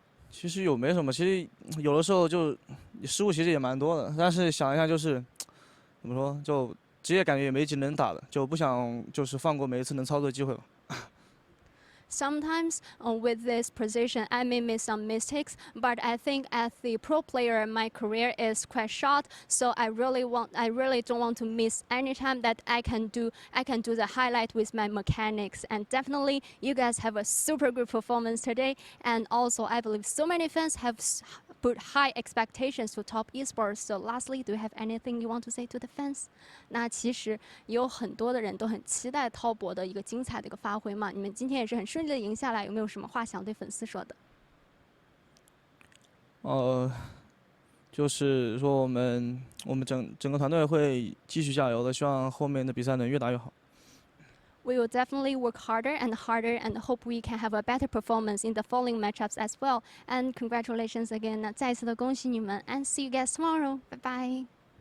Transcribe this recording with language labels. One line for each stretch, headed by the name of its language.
Chinese: 其实没什么，其实有的时候就失误其实也蛮多的，但是想一下就是怎么说，就职业感觉也没几能打的，就不想就是放过每一次能操作的机会吧。
English: Sometimes with this position, I may make some mistakes, but I think as the pro player, my career is quite short, so I really don't want to miss any time that I can do the highlight with my mechanics. And definitely, you guys have a super good performance today, and also I believe so many fans have put high expectations to top esports. So lastly, do you have anything you want to say to the fans?
Chinese: 那其实有很多的人都很期待滔博的一个精彩的一个发挥嘛，你们今天也是很顺利的赢下来，有没有什么话想对粉丝说的？就是说我们整个团队会继续加油的，希望后面的比赛能越打越好。
English: We will definitely work harder and harder and hope we can have a better performance in the following matchups as well. And congratulations again.
Chinese: 再次的恭喜你们
English: and see you guys tomorrow. Bye bye.